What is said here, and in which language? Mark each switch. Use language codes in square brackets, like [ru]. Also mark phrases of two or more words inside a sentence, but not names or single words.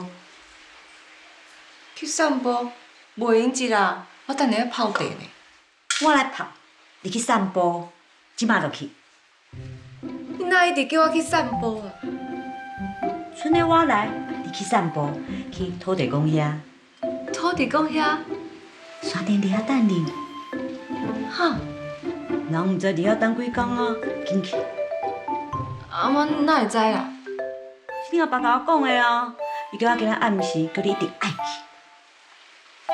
[nan] 去散步，袂用一啦，我等下要泡茶呢。我来泡，你去散步，即马就去。你哪一直叫我去散步啊？剩的我来，你去散步，去土地公遐。土地公遐？山顶伫遐等你。哈？人毋知伫遐等几工啊，紧去。啊，我哪会知啦？是你阿爸甲我讲的啊，伊叫我今仔暗时，叫你一定爱去。